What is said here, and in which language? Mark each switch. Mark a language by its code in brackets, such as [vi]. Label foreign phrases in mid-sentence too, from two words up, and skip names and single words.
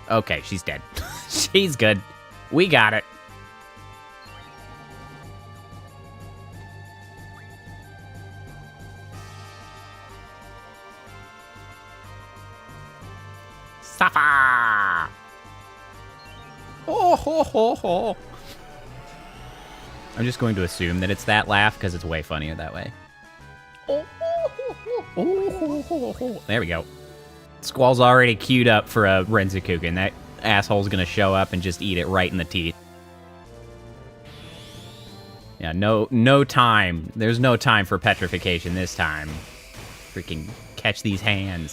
[en] Okay, she's dead. She's good. We got it. Suffer! Oh, ho, ho, ho. I'm just going to assume that it's that laugh because it's way funnier that way. Oh, ho, ho, ho. Oh, ho, ho, ho. There we go. Squall's already queued up for a Renzokuken. That asshole's gonna show up and just eat it right in the teeth. Yeah, no time. There's no time for petrification this time. Freaking catch these hands.